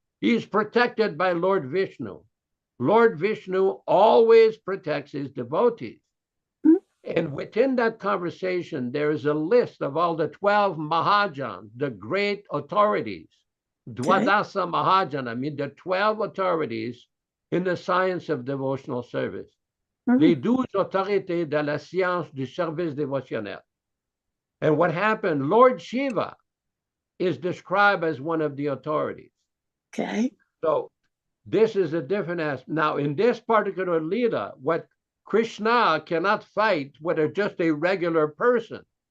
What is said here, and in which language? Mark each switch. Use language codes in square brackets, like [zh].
[en] He's protected by Lord Vishnu. Lord Vishnu always protects his devotees. And within that conversation, there is a list of all the 12 Mahajans, the great authorities. Dwadasa Mahajana, I mean the 12 authorities in the science of devotional service. [fr] Les 12 autorités de la science du service dévotionnel. [en] And what happened, Lord Shiva is described as one of the authorities. Okay. So this is a different aspect. Now, in this particular Leela, what Krishna cannot fight with just a regular person.